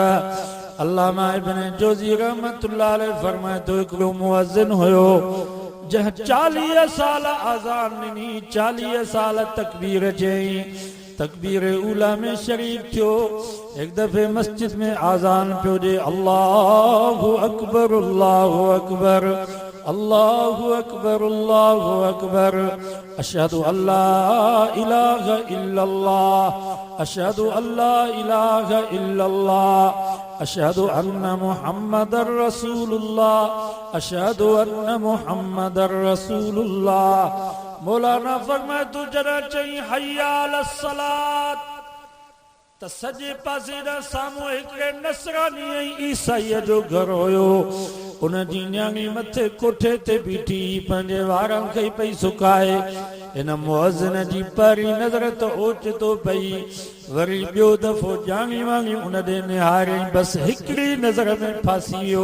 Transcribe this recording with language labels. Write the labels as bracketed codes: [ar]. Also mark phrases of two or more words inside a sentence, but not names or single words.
[sd] अल्लामा इब्न जोज़ी [ar] رحمة الله عليه [sd] फरमाए तो हिकिड़ो मुअज़्ज़िन हुयो, जंहिं 40 साल आज़ान ॾिनी, 40 साल तकबीर चई, तकबीर ऊला में शरीक थियो। एक दफ़े मस्जिद में आज़ान पियो ॾे, [ar] الله أكبر الله أكبر الله أكبر الله أكبر، أشهد أن لا إله إلا الله، أشهد أن لا إله إلا الله، أشهد أن محمدا رسول الله، أشهد أن محمدا رسول الله. [sd] मौलाना फरमाए तू जरा चई [ar] حي على الصلاة, [sd] त सजे पासे ॾांहुं साम्हूं हिकिड़े नसरानी ऐं ईसाईअ जो घर हुयो। उन जी न्याणी मथे कोठे ते बीठी पंहिंजे वारनि खे पई सुकाए। इन मुअज़्ज़िन जी पहिरीं नज़र त ओचितो पई, वरी ॿियो दफ़ो ॼाणी वाणी उन ॾे निहारियईं, बसि हिकिड़ी नज़र में फासी वियो।